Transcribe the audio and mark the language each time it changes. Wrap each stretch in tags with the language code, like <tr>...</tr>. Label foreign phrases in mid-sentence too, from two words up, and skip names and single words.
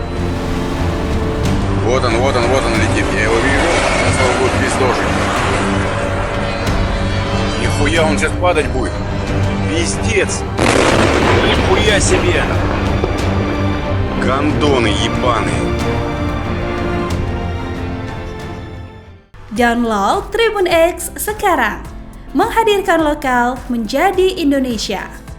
<ru>Вот он летит. Я его вижу. Сейчас его будет пиздожить. Нихуя он сейчас падать будет. Пиздец. Нихуя себе. Гондоны ебаные.</ru> <id>Download Tribun X sekarang. Menghadirkan lokal menjadi Indonesia.</id>